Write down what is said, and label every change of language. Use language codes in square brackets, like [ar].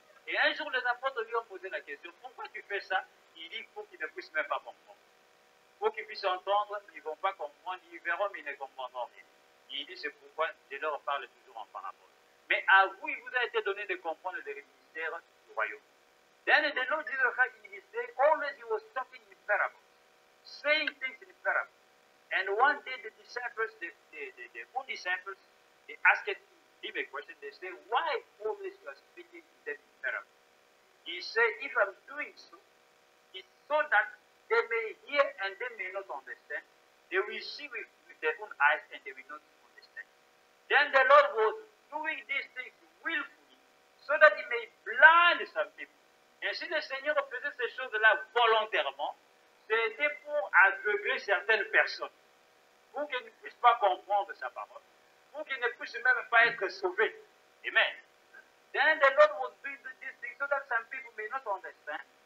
[fr] Et un jour, les apôtres lui ont posé la question, pourquoi tu fais ça? Il dit, pour qu'ils ne puissent même pas comprendre. Pour qu'ils puissent entendre, ils ne vont pas comprendre, ils verront, mais ils ne comprendront rien. Il dit, c'est pourquoi je leur parle toujours en parabole. Mais à vous, il vous a été donné de comprendre les mystères du royaume. [en] Then the Lord Jesus Christ in his day, always he was talking in parables, saying things in parables. And one day the disciples, the own disciples, they asked him a question. They say, why always you are speaking to them in parables? He said, if I'm doing so, it's so that they may hear and they may not understand. They will see with their own eyes and they will not understand. Then the Lord was doing these things willfully so that he may blind some people. [fr] Ainsi, le Seigneur faisait ces choses-là volontairement. C'était pour aveugler certaines personnes, pour qu'elles ne puissent pas comprendre sa parole, pour qu'ils ne puissent même pas être sauvés. Amen. [en] Then the Lord was doing this thing so that some people may not understand.